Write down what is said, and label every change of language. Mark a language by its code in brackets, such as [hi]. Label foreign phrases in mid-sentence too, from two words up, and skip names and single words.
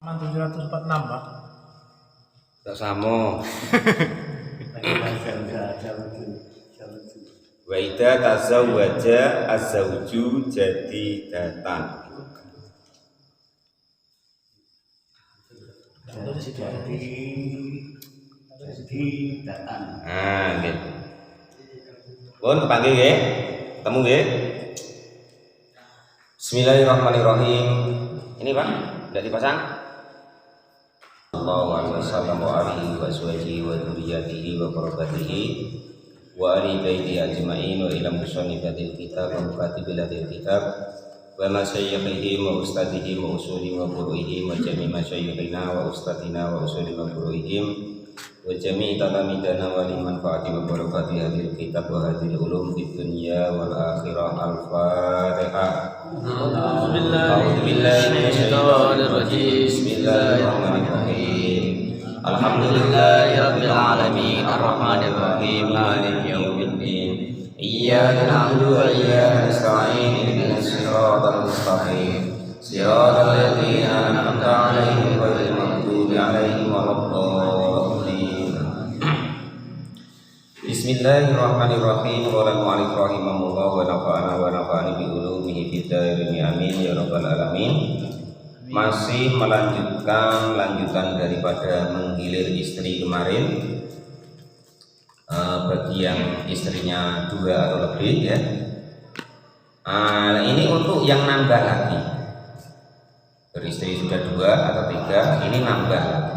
[id] 746 Pak. Tak sama. [ar] وإذا تزوج الزوج جديدة. [jv] Ah, nggih. [id] Pun panggil nggih. Ketemu nggih. [ar] بسم الله الرحمن الرحيم. [id] Ini Pak, sudah dipasang? [ar] صلى الله عليه وسلم وعلى آله وصحبه وذريته وقرابته وآل بيته أجمعين وإلى مصنفي الكتاب ومكاتبي الكتاب ومشايخهم وأستاذيهم وأصولهم وفروعهم وجميع مشايخنا وأستاذينا وأصولهم وفروعهم وجميع تلامذتنا ولمن فاته وبركة هذا الكتاب وهذه العلوم في الدنيا والآخرة. Al-Fatihah. أعوذ بالله من الشيطان الرجيم. بسم الله الرحمن الرحيم. الحمد لله رب العالمين الرحمن الرحيم مالك يوم الدين. إياك نعبد وإياك نستعين اهدنا الصراط المستقيم صراط الذين أنعمت عليهم غير المغضوب عليهم ولا الضالين. بسم الله الرحمن الرحيم. قال المؤلف رحمه الله ونفعنا بعلومه في الدارين آمين يا رب العالمين. [id] Masih melanjutkan daripada menggilir istri kemarin, bagi yang istrinya 2 atau lebih ya. Ini untuk yang nambah lagi, beristri sudah 2 atau 3, ini nambah lagi.